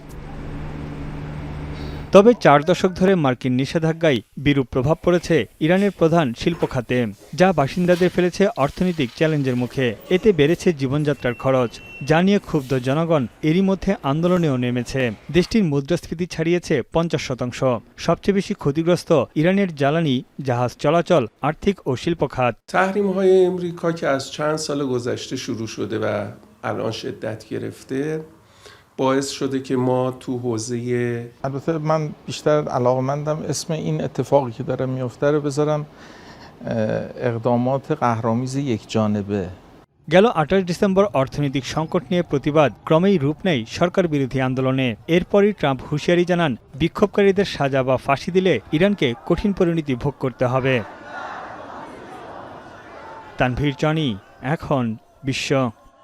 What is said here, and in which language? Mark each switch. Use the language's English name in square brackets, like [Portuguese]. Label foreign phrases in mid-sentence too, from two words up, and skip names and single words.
[Bangla] তবে 4 দশক ধরে মার্কিন নিষেধাজ্ঞায় বিরূপ প্রভাব পড়েছে ইরানের প্রধান শিল্প খাতে, যা বাসিন্দাদের ফেলেছে অর্থনৈতিক চ্যালেঞ্জের মুখে। এতে বেড়েছে জীবনযাত্রার খরচ, যা নিয়ে ক্ষুব্ধ জনগণ এরই মধ্যে আন্দোলনেও নেমেছে। দেশটির মুদ্রাস্ফীতি ছাড়িয়েছে 50%। সবচেয়ে বেশি ক্ষতিগ্রস্ত ইরানের জ্বালানি, জাহাজ চলাচল, আর্থিক ও শিল্প খাত। [Persian] تحریم‌های امریکا که از چند سال گذشته شروع شده و الان شدت گرفته باعث شده که ما تو حوزه البته من بیشتر علاقه‌مندم اسم این اتفاقی که داره میفته رو بذارم اقدامات قهرآمیز یکجانبه। [Bangla] গেল 28 ডিসেম্বর অর্থনৈতিক সংকট নিয়ে প্রতিবাদ ক্রমেই রূপ নেয় সরকার বিরোধী আন্দোলনে। এরপরই ট্রাম্প হুঁশিয়ারি জানান, বিক্ষোভকারীদের সাজা বা ফাঁসি দিলে ইরানকে কঠিন পরিণতি ভোগ করতে হবে। তানভীর জনি, এখন বিশ্ব।